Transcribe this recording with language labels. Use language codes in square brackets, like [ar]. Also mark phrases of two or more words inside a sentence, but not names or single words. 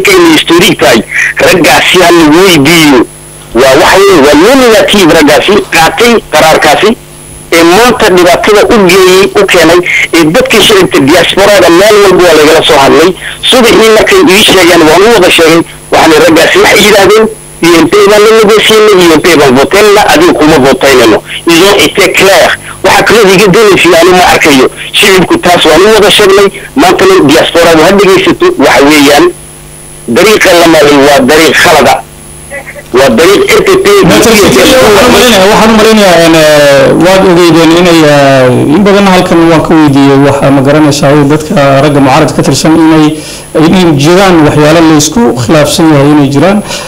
[so] kayna historiig tahay raggaasi ha lagu weydiiyo waa nominative raggaasi qaatay qaraarkaasi ee maanta dhibaatada u keenay ee dadkii shirka diasporada meel walba waa lagala soo hadlay subaxii markay ii sheegeen waan u wada sheegay waxaan raggaasi waxay yidhaahdeen INP baan [fr] la négocier [so] INP baan voteynna adiga kuma voteynayno [fr] ils ont été clairs [so] waxa kale iga doonaysa aan ma arkayo shirku taas waan u wada sheegnay maantana diasporada ha dhegeysato waxa weeyaan dariiqa la maray waa dariiq khalada ودريق RPP waxaan marinayaa waad ogeydeen inay in badan halkan waan ka weydiiyey waxa ma garanaysaa dadka ragga mucaaradka ka tirsan inay jiraan waxyaalo la isku khilaafsan yahay inay jiraan